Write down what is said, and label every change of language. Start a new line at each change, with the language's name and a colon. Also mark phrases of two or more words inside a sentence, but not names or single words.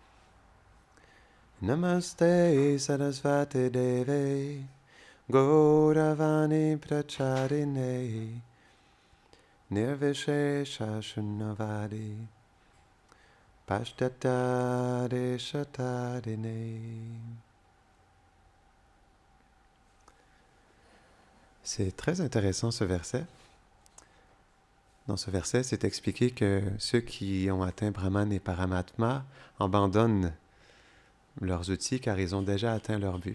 Sanskrit: नमस्ते सरस्वती देवे गौरवाणी प्रचारिणे निर्विशेष शून्यवादि पाश्चात्य देशतारिणे.
French: C'est très intéressant ce verset. Dans ce verset, c'est expliqué que ceux qui ont atteint Brahman et Paramatma abandonnent leurs outils car ils ont déjà atteint leur but.